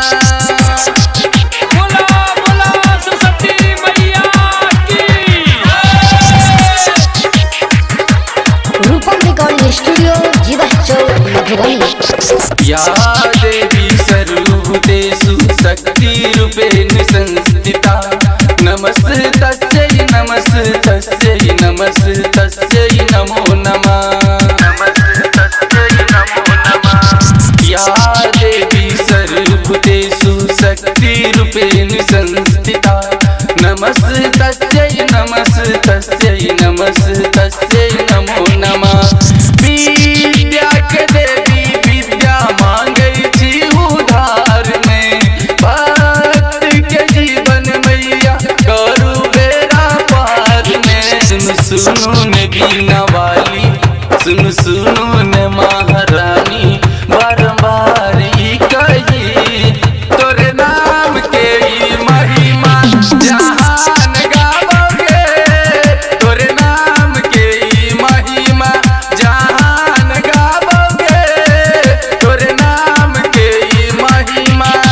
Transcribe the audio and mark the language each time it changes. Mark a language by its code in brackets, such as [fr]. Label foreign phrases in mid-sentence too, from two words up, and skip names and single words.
[mai] बोला बोला सरस्वती मैया की रूपम रिकॉर्डिंग स्टूडियो जीवा चौक मधुबनी। [sa] या देवी सर्वभूतेषु शक्ति रूपेण संस्थिता नमस्तस्यै नमस्तस्यै नमस्तस्यै नमो नमः नमस्तस्यै नमो नमः। या देवी सर्वभूतेषु शक्ति रूपेण संस्थिता नमस्तस्यै नमस्तस्यै नमस्तस्यै नमो नमः। [mai] विद्या के देवी विद्या मांगै छी उधार में भक्त के जीवन मैया करू बेड़ा पार में। सुनु ने बीना वाली सुनु सुनु ने महारानी बारंबार ई कही तोरे नाम के ई महिमा जहान गावोगे तोरे नाम के ई महिमा जहान गावोगे तोरे नाम के ई महिमा।